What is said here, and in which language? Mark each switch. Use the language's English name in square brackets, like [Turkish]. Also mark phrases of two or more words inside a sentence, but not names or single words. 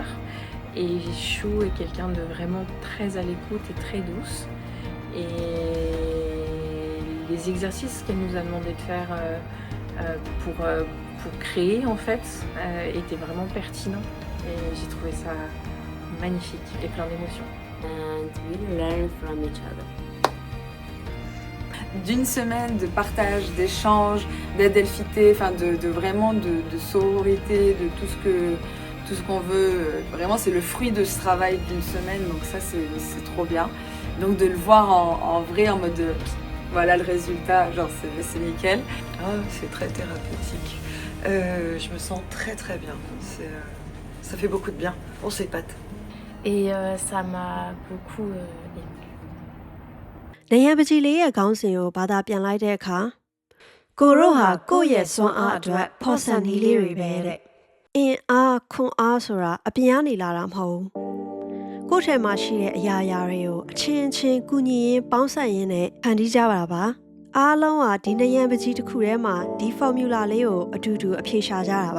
[French] Et Shu est quelqu'un de vraiment très à l'écoute et très douce. Et les exercices qu'elle nous a demandé de faire pour créer en fait étaient vraiment pertinents. Et j'ai trouvé ça magnifique et plein d'émotions. [English] And we learn from each other. [French] D'une semaine de partage, d'échange, d'adelphité, de vraiment de sororité, de tout ce qu'on veut. Vraiment, c'est le fruit de ce travail d'une semaine, donc ça, c'est trop bien. Donc de le voir en vrai, en mode, voilà le résultat, genre c'est nickel. Ah, c'est très thérapeutique. Je me sens très très bien. Ça fait beaucoup de bien. On s'épate. Et ça m'a beaucoup émue. [Burmese] နေရန်ပကြီးလေးရဲ့ခေါင်းစဉ်ကိုဘာသာပြန်လိုက်တဲ့အခါကိုတို့ဟာကိုယ့်ရဲ့စွမ်းအားအတွက်ဖော်ဆန်နည်းလေးတွေပဲတဲ့အင်းအားခွန်အားဆိုတာအပြင်ကနေလာတာမဟုတ်ဘူးကိုယ့်ထဲမှာရှိတဲ့အရာရာ တွေကိုအချင်းချင်းကူညီရင်းပေါင်းစပ်ရင်းနဲ့ဖန်တီးကြပါပါအားလုံးဟာဒီနေရန်ပကြီးတစ်ခုထဲမှာဒီ formula လေးကိုအတူတူအဖြေရှာကြတာ